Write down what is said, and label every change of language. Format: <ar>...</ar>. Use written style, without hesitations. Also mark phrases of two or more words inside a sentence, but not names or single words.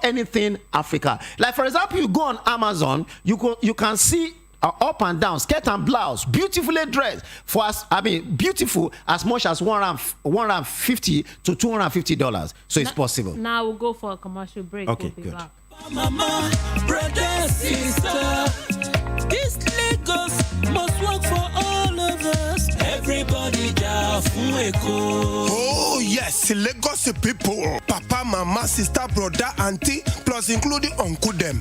<en>Anything Africa. Like for example, you go on Amazon, you can see up and down skirt and blouse, beautifully dressed for us. I mean, beautiful as much as $150 to $250. So it's possible. Now we'll go for a commercial break. Okay, we'll be good. back. Mama, brother, sister, this Lagos must work for all of us. Everybody down Oh yes, Lagos people, papa, mama, sister, brother, auntie, plus including uncle them.</en>